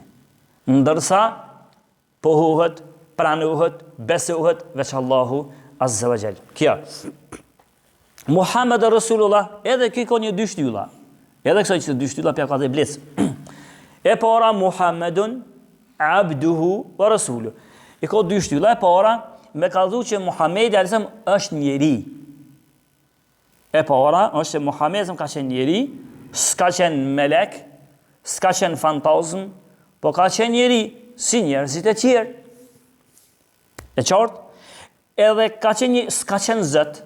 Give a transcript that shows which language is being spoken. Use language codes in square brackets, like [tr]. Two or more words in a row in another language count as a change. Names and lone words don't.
[sq] Ndërsa pohohet, pranohet, besohet veç Allahu [ar] عز وجل. [sq] Kjo. [ar] محمد رسول الله, [sq] edhe kjo ka një dy shtylla. Edhe kësaj që dy shtylla ka dhe blec. E para [ar] محمد عبده ورسوله. [sq] E ka dy shtylla. E para me ka thënë që Muhamedi alayhis është njeri. E para është se Muhamedi ka qenë njeri, s'ka qenë melek, s'ka qenë fantazm, po ka qenë njeri si njerëzit e tjerë. E qartë? Edhe s'ka qenë Zot.